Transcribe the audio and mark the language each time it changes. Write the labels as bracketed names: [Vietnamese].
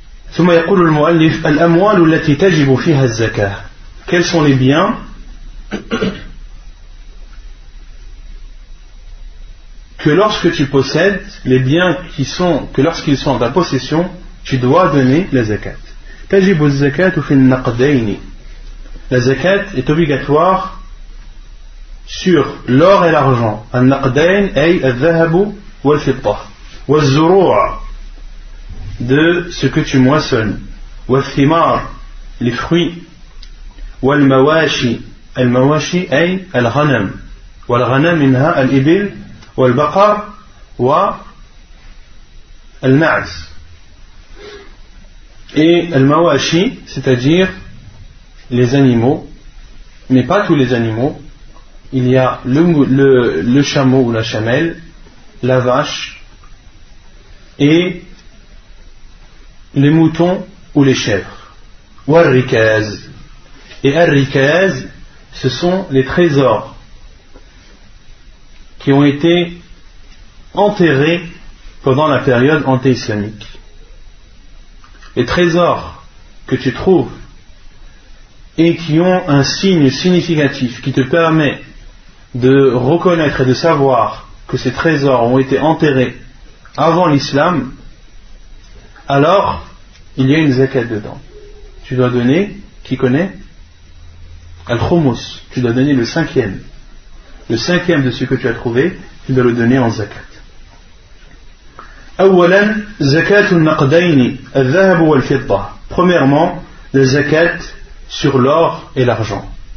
[Arabic] ثم يقول المؤلف الأموال التي تجب فيها الزكاة. [French] Quels sont les biens que lorsque tu possèdes, les biens qui sont, que lorsqu'ils sont en ta possession, tu dois donner la zakat. [Arabic] تجب الزكاة في النقدين. [French] La zakat est obligatoire sur l'or et l'argent. [Arabic] النقدين أي الذهب والفضة والزروع, [French] de ce que tu moissonnes. [Arabic] والثمار, [French] les fruits. [Arabic] والمواشي, المواشي أي الغنم. والغنم منها الإبل والبقر والمعز. [French] Et المواشي, c'est-à-dire les animaux, mais pas tous les animaux. Il y a le chameau ou la chamelle, la vache et les moutons ou les chèvres. [Arabic] والركاز. [French] Et الركاز, ce sont les trésors qui ont été enterrés pendant la période anti-islamique. Les trésors que tu trouves et qui ont un signe significatif qui te permet de reconnaître et de savoir que ces trésors ont été enterrés avant l'islam, alors il y a une zakat dedans. Tu dois donner, qui connaît ? Al-Khumus, tu dois donner le cinquième. Le cinquième de ce que tu as trouvé, tu dois le donner en zakat. [Arabic] أولا زكاة النقدين الذهب والفضة. [French] Premièrement, la zakat sur l'or et l'argent.